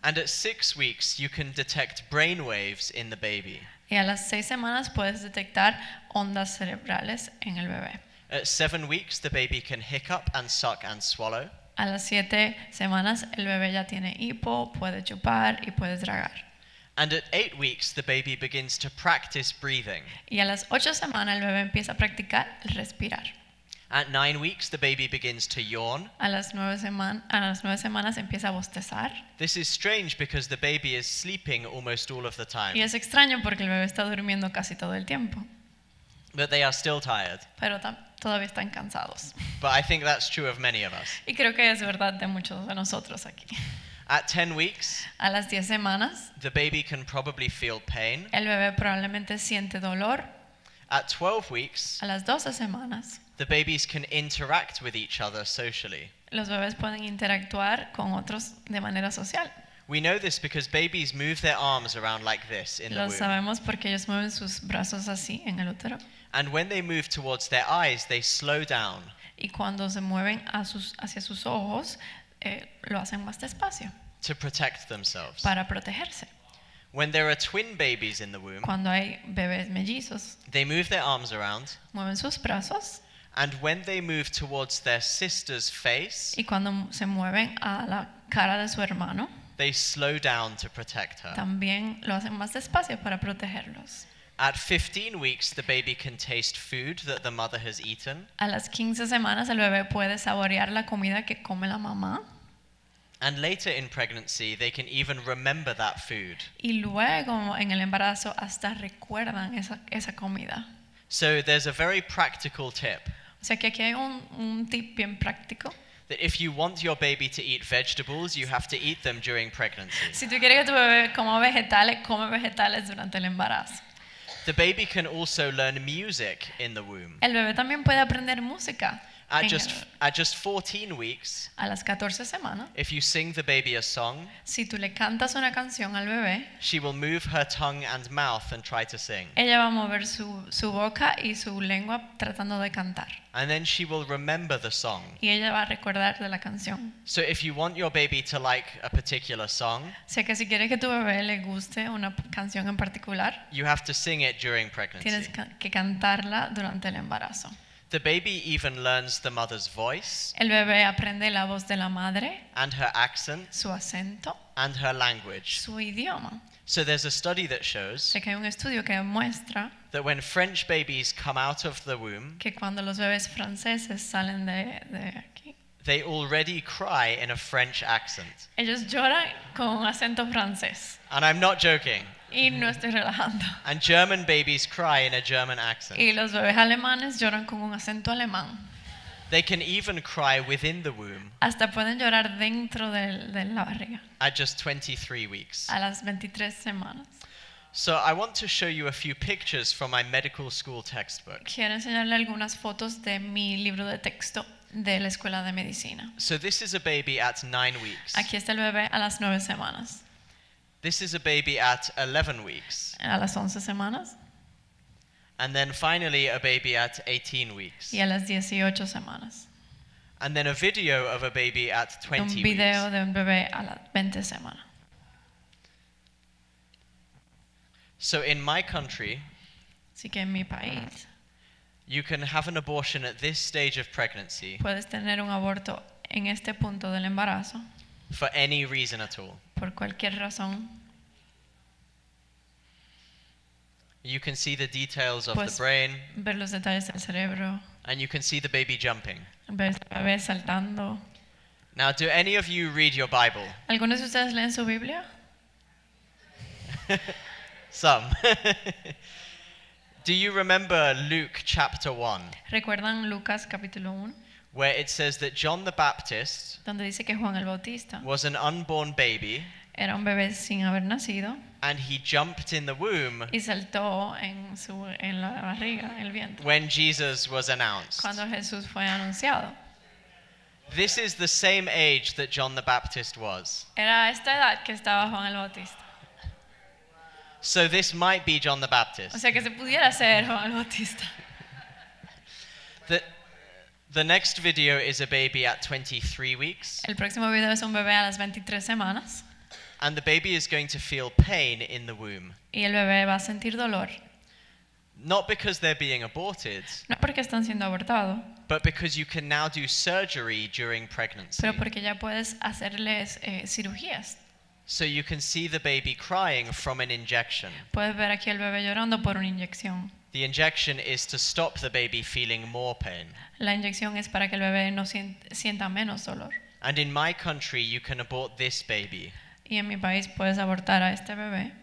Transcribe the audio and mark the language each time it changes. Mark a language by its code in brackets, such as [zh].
[en] And at 6 weeks, you can detect brain waves in the baby. [es] Y a las 6 semanas puedes detectar ondas cerebrales en el bebé. [en] At 7 weeks, the baby can hiccup and suck and swallow. [es] A las 7 semanas el bebé ya tiene hipo, puede chupar y puede tragar. [en] And at 8 weeks, the baby begins to practice breathing. [es] Y a las 8 semanas el bebé empieza a practicar el respirar. [en] At 9 weeks, the baby begins to yawn. [es] A las 9 semanas empieza a bostezar. [en] This is strange because the baby is sleeping almost all of the [es] Y [en] time, [es] es extraño porque el bebé está durmiendo casi todo el tiempo, [en] but they are still tired. [es] pero todavía están cansados. [en] But I think that's true of many of us. [es] Y creo que es verdad de muchos de nosotros aquí. [en] At 10 weeks, [es] A las 10 semanas [en] the baby can probably feel pain. [es] el bebé probablemente siente dolor. [en] At 12 weeks, [es] A las 12 semanas [en] the babies can interact with each other socially. [es] los bebés pueden interactuar con otros de manera social. [en] We know this because babies move their arms around like this in the [es] Lo [en] womb. [es] sabemos porque ellos mueven sus brazos así en el útero. [en] And when they move towards their eyes, they slow down. [es] Y cuando se mueven hacia sus ojos, lo hacen más despacio [en] To protect themselves. [es] para protegerse. [en] When there are twin babies in the womb, [es] Cuando hay bebés mellizos, [en] they move their arms around, [es] mueven sus brazos, [en] and when they move towards their sister's face, [es] y cuando se mueven a la cara de su hermano, [en] they slow down to protect her. [es] también lo hacen más despacio para protegerlos. [en] At 15 weeks, the baby can taste food that the mother has eaten, [es] A las 15 semanas el bebé puede saborear la comida que come la mamá, [en] and later in pregnancy, they can even remember that food. [es] y luego en el embarazo hasta recuerdan esa comida. [en] So there's a very practical tip [es] O sea que aquí hay un tip bien práctico. [en] that if you want your baby to eat vegetables, you have to eat them during pregnancy. [es] Si tú quieres que tu bebé come vegetales durante el embarazo. [en] The baby can also learn music in the womb. [es] El bebé también puede aprender música. [en] At [es] en [en] just 14 weeks, [es] a las 14 semanas, [en] if you sing the baby a song, [es] si tú le cantas una canción al bebé, [en] she will move her tongue and mouth and try to sing. [es] ella va a mover su boca y su lengua tratando de cantar. [en] And then she will remember the song. [es] Y ella va a recordar de la canción. [en] So if you want your baby to like a particular song, [es] O sea que si quieres que tu bebé le guste una canción en particular, [en] you have to sing it during [es] tienes [en] pregnancy. [es] que cantarla durante el embarazo. [en] The baby even learns the mother's voice [es] El bebé aprende la voz de la madre, [en] and her accent [es] su acento, [en] and her language. [es] su idioma. [en] So there's a study that shows [es] Sé que hay un estudio que demuestra [en] that when French babies come out of the womb, [es] que cuando los bebés franceses salen de aquí, [en] they already cry in a French accent. [es] ellos lloran con un acento francés. [en] And I'm not joking. [es] Y no estoy relajando. [en] And German babies cry in a German accent. [es] Y los bebés alemanes lloran con un acento alemán. [en] They can even cry within the womb [es] Hasta pueden llorar dentro de la barriga [en] at just 23 weeks. [es] a las 23 semanas. [en] So I want to show you a few pictures from my medical school textbook. [es] Quiero enseñarle algunas fotos de mi libro de texto de la escuela de medicina. [en] So this is a baby at 9 weeks. [es] Aquí está el bebé a las 9 semanas, [en] This is a baby at 11 weeks. [es] a las 11 semanas [en] And then finally a baby at 18 weeks. [es] y a las 18 semanas. [en] And then a video of a baby at [es] Un [en] 20 [es] video [en] weeks. [es] de un bebé a las 20 semanas. [en] So in my country, [es] Así que en mi país [en] you can have an abortion at this stage of pregnancy [es] puedes tener un aborto en este punto del embarazo [en] for any reason at all. [es] por cualquier razón. [en] You can see the details of [es] Pues- [en] the brain, [es] Ver los detalles del cerebro, [en] and you can see the baby jumping. [es] ver al bebé saltando. [en] Now, do any of you read your Bible? [es] ¿Algunos de ustedes leen su Biblia? [en] Some. Do you remember Luke chapter 1, [es] ¿Recuerdan Lucas capítulo 1? [en] where it says that John the Baptist [es] Donde dice que Juan el Bautista [en] was an unborn baby [es] era un bebé sin haber nacido [en] and he jumped in the womb [es] y saltó en la barriga, en el vientre, [en] when Jesus was announced? [es] cuando Jesús fue anunciado? [en] This is the same age that John the Baptist was. [es] Era a esta edad que estaba Juan el Bautista. [en] So this might be John the [es] O [en] Baptist. [es] sea que se pudiera ser Juan el Bautista. [en] The next video is a baby at 23 weeks, [es] El próximo video es un bebé a las 23 semanas [en] and the baby is going to feel pain in the womb. [es] y el bebé va a sentir dolor. [en] Not because they're being aborted, [es] No porque están siendo abortados, [en] but because you can now do surgery during pregnancy. [es] pero porque ya puedes hacerles cirugías. [en] So you can see the baby crying from an injection. [es] Puedes ver aquí al bebé llorando por una inyección. [en] The injection is to stop the baby feeling more pain. [es] La inyección es para que el bebé no sienta menos dolor. [en] And in my country, you can abort this baby [es] Y en mi país puedes abortar a este bebé